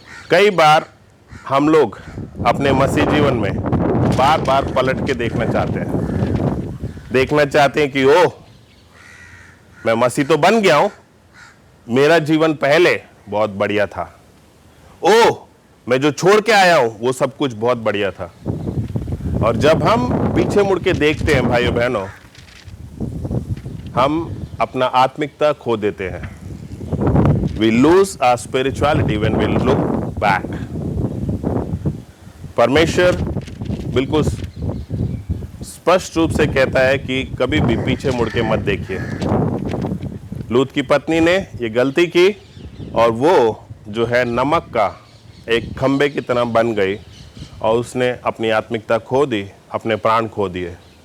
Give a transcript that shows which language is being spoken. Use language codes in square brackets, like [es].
[hi] कई बार हम लोग अपने मसीह जीवन में बार बार पलट के देखना चाहते हैं कि ओह, मैं मसीह तो बन गया हूं, मेरा जीवन पहले बहुत बढ़िया था। ओह, मैं जो छोड़ के आया हूं वो सब कुछ बहुत बढ़िया था। और जब हम पीछे मुड़ के देखते हैं भाइयों बहनों, हम अपना आत्मिकता खो देते हैं। [en] We lose our spirituality when we look back. [hi] परमेश्वर बिल्कुल स्पष्ट रूप से कहता है कि कभी भी पीछे मुड़ के मत देखिए। लूत की पत्नी ने ये गलती की और वो जो है नमक का एक खंबे की तरह बन गई और उसने अपनी आत्मिकता खो दी, अपने प्राण खो दिए।